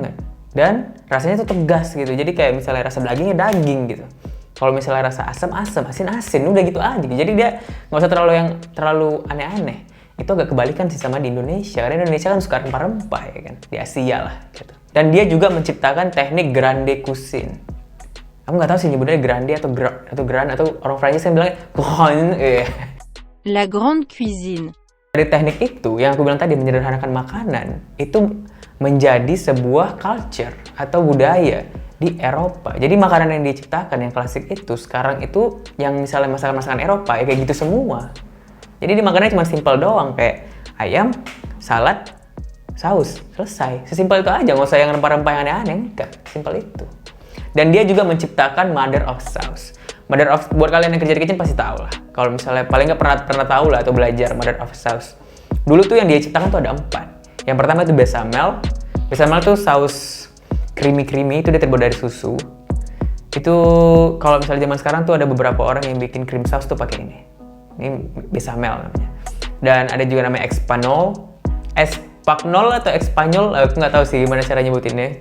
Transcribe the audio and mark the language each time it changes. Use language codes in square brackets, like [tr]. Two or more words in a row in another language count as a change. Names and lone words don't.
[id] Dan rasanya tuh tegas gitu. Jadi kayak misalnya rasa dagingnya daging gitu. Kalau misalnya rasa asam, asin, udah gitu aja. Jadi dia nggak usah terlalu aneh-aneh. Itu agak kebalikan sih sama di Indonesia. Karena Indonesia kan suka rempah-rempah ya kan. Di Asia lah gitu. Dan dia juga menciptakan teknik [fr] grande cuisine. [id] Aku nggak tahu sih nyebutnya grande atau grand atau orang Prancis yang bilangnya grand. [fr] La grande cuisine. [id] Dari teknik itu yang aku bilang tadi menyederhanakan makanan itu menjadi sebuah culture atau budaya di Eropa. Jadi makanan yang diciptakan yang klasik itu sekarang itu yang misalnya masakan-masakan Eropa ya kayak gitu semua. Jadi dimakannya cuma simpel doang kayak ayam, salad, saus, selesai. Sesimpel itu aja, nggak usah yang rempah-rempah yang aneh-aneh, enggak. Simpel itu. Dan dia juga menciptakan [en] mother of sauce. [id] Buat kalian yang kerja di kitchen pasti tahu lah. Kalau misalnya paling nggak pernah tahu lah atau belajar [en] mother of sauce. [id] Dulu tuh yang dia ciptakan tuh ada 4. Yang pertama itu bechamel. Bechamel tuh saus creamy itu dia terbuat dari susu. Itu kalau misalnya zaman sekarang tuh ada beberapa orang yang bikin [en] cream sauce [id] tuh pakai ini. Ini bechamel namanya. Dan ada juga namanya Espagnol atau Espanyol, aku nggak tahu sih gimana cara nyebutinnya.